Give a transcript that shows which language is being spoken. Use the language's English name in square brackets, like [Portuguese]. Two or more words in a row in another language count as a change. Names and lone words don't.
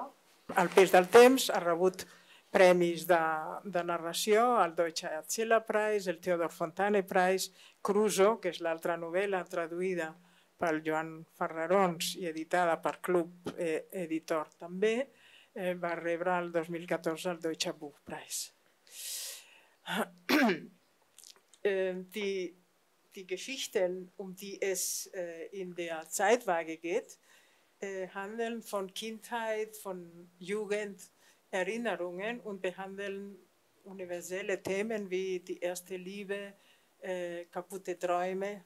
[Catalan] Al pes del temps ha rebut premis de narració, el Deutscher Erzählerpreis, el Theodor Fontane Preis, Crusoe, que és l'altra novel·la traduïda pel Joan Ferrarons i editada per Club Editor també, va rebre el 2014 el Deutscher Buchpreis. [German] Die Geschichten, um die es in der Zeitwaage geht, handeln von Kindheit, von Jugend, Erinnerungen und behandeln universelle Themen wie die erste Liebe, kaputte Träume.